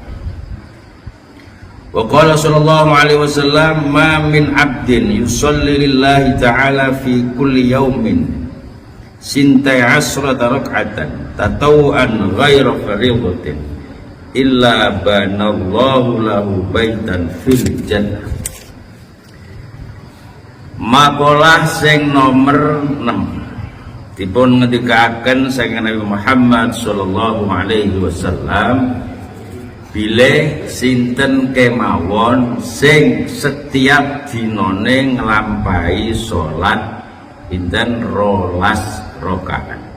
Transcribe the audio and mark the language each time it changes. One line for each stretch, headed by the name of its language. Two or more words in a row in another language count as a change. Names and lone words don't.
Arabic: وقال صلى الله عليه وسلم، ما من عبد يصلي لله تعالى في كل يوم ثنتي عشرة ركعة تطوعا غير فريضة إلا بنى الله له بيتا في الجنة.
Javanese: Makalah sing nomor 6 dipun ngendikaken saking Nabi Muhammad
Arabic: صلى الله عليه وسلم,
Javanese: bilih sinten kemawon sing setiap dinane nglampahi salat pinten 12 rakaat.